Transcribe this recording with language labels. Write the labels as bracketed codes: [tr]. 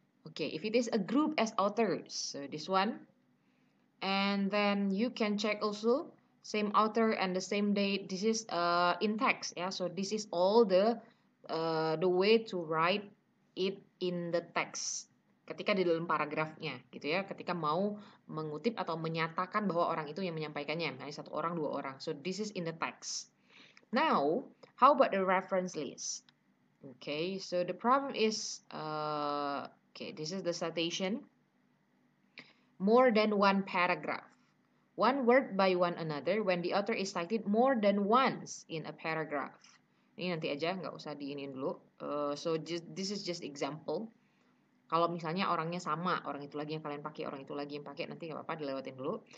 [en] Okay, if it is a group as authors, so this one. And then you can check also same author and the same date. This is in text, yeah. So this is all the way to write it in the text. [id] Ketika di dalam paragrafnya, gitu ya. Ketika mau mengutip atau menyatakan bahwa orang itu yang menyampaikannya, misalnya 1 orang, 2 orang. [en] So this is in the text. Now, how about the reference list? Okay, so the problem is, okay, this is the citation. More than 1 paragraph. One word by one another when the author is cited more than once in a paragraph. [id] Ini nanti aja, nggak usah diinin dulu. [en] So this is just example. [id] Kalau misalnya orangnya sama, orang itu lagi yang kalian pakai, orang itu lagi yang pakai, nanti nggak apa-apa, dilewatin dulu.